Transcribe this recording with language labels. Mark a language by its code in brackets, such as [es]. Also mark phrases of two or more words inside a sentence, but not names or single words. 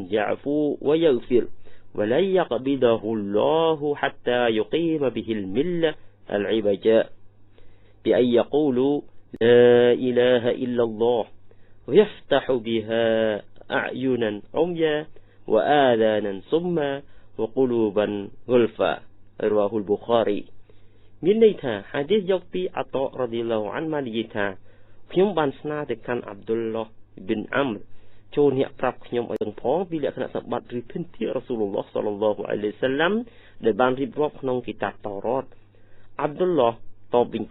[ar] يعفو ويغفر ولن يقبضه الله حتى يقيم به الملة العبجاء بأن يقولوا لا إله إلا الله ويفتح بها أعينا عميا وآذانا صما وقلوبا غلفا رواه البخاري [km] មានន័យថាហាឌីសយកពីអាតរ៉ាឌី ឡោអានបាននិយាយថាខ្ញុំបានស្នើទៅកាន់អាប់ឌុលឡោះប៊ីនអាំរចូលអ្នកប្រាប់ខ្ញុំឲ្យទាំងផងពីលក្ខណៈសម្បត្តិឬភិនភា គ [ar] رسول الله صلى الله عليه وسلم [km] ដែលបានរៀបរាប់ក្នុងគីតាបតោរ៉ាតអាប់ឌុលឡោះតបវិញ